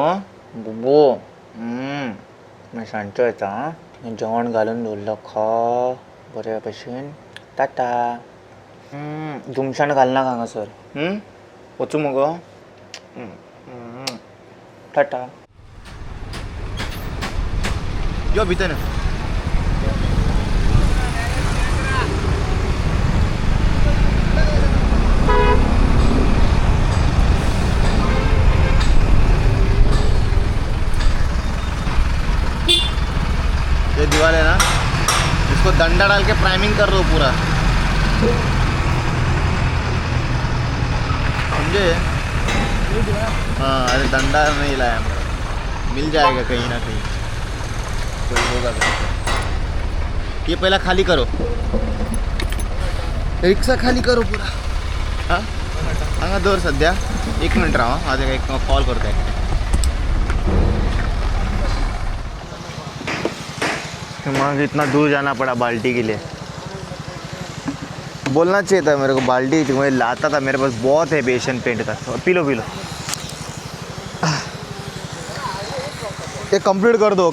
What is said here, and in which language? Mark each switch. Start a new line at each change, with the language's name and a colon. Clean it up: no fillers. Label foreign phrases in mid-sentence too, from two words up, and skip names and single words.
Konkani: बुब्बू, मागीर सांजचो येता आं, जेवण घालून दवरला खा बऱ्या भशेन. टाटा. जुमशान घालनाका हांगासर. वचूं मुगो. टाटा. यो भितर.
Hindi: ये दीवार है ना, इसको डंडा डाल के प्राइमिंग कर दो पूरा, समझे? हाँ, अरे डंडा नहीं लाया मैं, मिल जाएगा कहीं ना कहीं, कोई होगा तो. ये पहला खाली करो, रिक्षा खाली करो पूरा.
Marathi: हाँ
Konkani: हांगा दवर
Marathi: सध्या 1 मिनिट राहा, माझा एक कॉल करतो आहे.
Hindi: मग इतना दूर जाना पड़ा बाल्टी के लिए. बोलना चाहिए था मेरे को, बाल्टी मुझे लाता था, मेरे पास बहुत है बेसन पेंट का. पी लो पी लो, ये कंप्लीट कर दो.